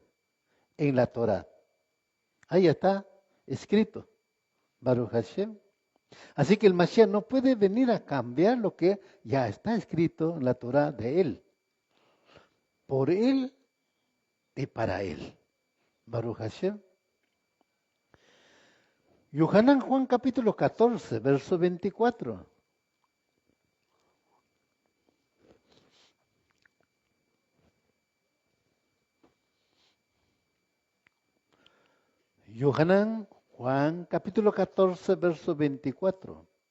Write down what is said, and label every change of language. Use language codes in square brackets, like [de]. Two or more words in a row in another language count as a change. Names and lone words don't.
[es] En la Torá. Ahí está escrito. [he] ברוך השם. [es] Así que el Mashiach no puede venir a cambiar lo que ya está escrito en la Torá de Él. Por Él y para Él. [he] ברוך השם. [es] Yohanan Juan capítulo 14, verso 24. Yohanan Juan capítulo 14, verso 24.